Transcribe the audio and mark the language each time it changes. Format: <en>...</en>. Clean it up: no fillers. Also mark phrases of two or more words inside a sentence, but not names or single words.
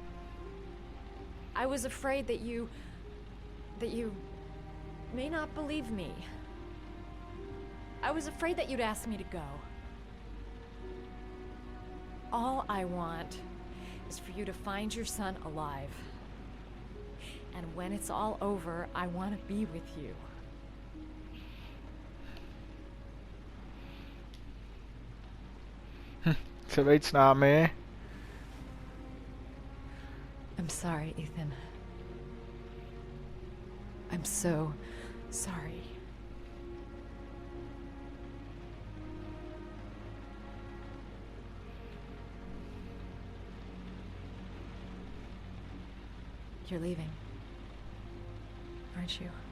<en>I was afraid that you may not believe me. I was afraid that you'd ask me to go. All I want is for you to find your son alive. And when it's all over, I want to be with you.</en> <cs>Chce být s námi?</cs> <en>I'm sorry, Ethan. I'm so sorry. You're leaving, aren't you?</en>